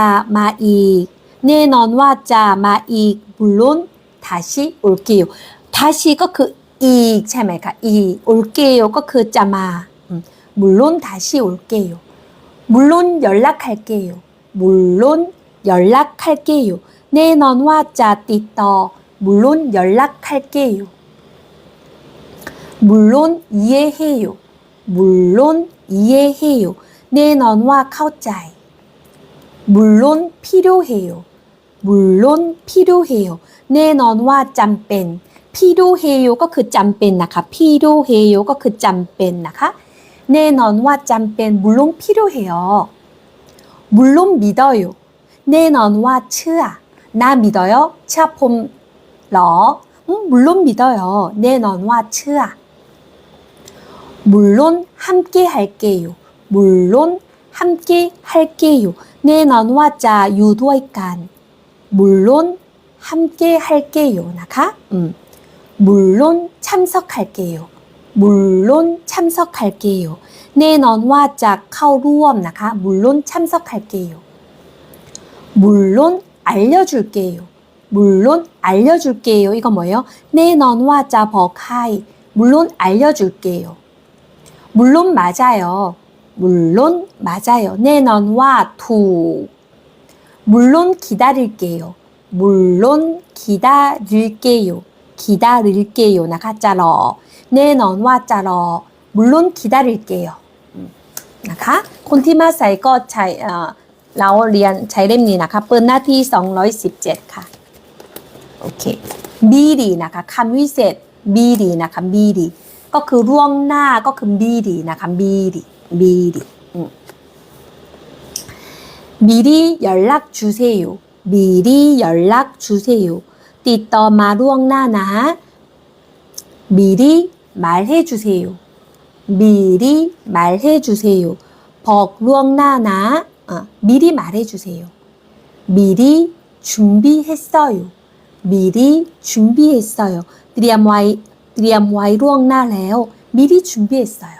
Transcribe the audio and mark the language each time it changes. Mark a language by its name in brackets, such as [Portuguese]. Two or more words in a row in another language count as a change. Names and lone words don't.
[Thai] มาอีก แน่นอนว่าจะมาอีก [Korean] 물론 다시 올게요 다시 [Thai] ก็คืออีกใช่ไหมคะอีก [Korean] 올게요 [Thai] ก็คือจะมา [Korean] 물론 다시 올게요 물론 연락할게요 물론 연락할게요 [Thai] แน่นอนว่าจะติดต่อ [Korean] 물론 연락할게요 물론 이해해요 물론 이해해요 [Thai] แน่นอนว่าเข้าใจ [Korean] 물론 필요해요 물론 필요해요 [Thai] แน่นอนว่าจำเป็น 필요해요 ก็คือจำเป็นนะคะ 필요해요 ก็คือจำเป็นนะคะแน่นอนว่าจำเป็น [Korean] 물론 필요해요 물론 믿어요 [Thai] แน่นอนว่าเชื่อ [Korean] 나 믿어요 [Thai] เชื่อผมเหรอ [Korean] 물론 믿어요 [Thai] แน่นอนว่าเชื่อ [Korean] 물론 함께 할게요 물론 함께 할게요 [Thai] แน่นอนว่าจะอยู่ด้วยกัน [Korean] 물론 함께 할게요 นะคะ 물론 참석할게요 물론 참석할게요 [Thai] แน่นอนว่าจะเข้าร่วมนะคะ [Korean] 물론 참석할게요 물론 알려줄게요 물론 알려줄게요 이거 뭐예요? [Thai] แน่นอนว่าจะบอกให้ [Korean] 물론 알려줄게요 물론 맞아요 물론 맞아요 [Thai] แน่นอนว่าถูก [Korean] 물론 기다릴게요 물론 기다릴게요. [Thai] 기다릴게요 นะคะ จะรอ แน่นอนว่าจะรอ [Korean] 물론 기다릴게요 [Thai] นะคะ คนที่มาใส่ก็ใช้เราเรียนใช้เล่มนี้นะคะเปิดหน้าที่217ค่ะโอเคบีดีนะคะคำวิเศษบีดีนะคะบีดีก็คือล่วงหน้าก็คือบีดีนะคะบีดีบีดี [Korean] 미리 연락 주세요. 미리 연락 주세요. [Thai] ติดต่อมาล่วงหน้านะ [Korean] 미리 말해 주세요. 미리 말해 주세요. [Thai] บอกล่วงหน้านะ [Korean] 미리 말해 주세요. 미리 준비했어요. 미리 준비했어요. [Thai] เตรียมไว้ล่วงหน้าแล้ว [Korean] 미리 준비했어요.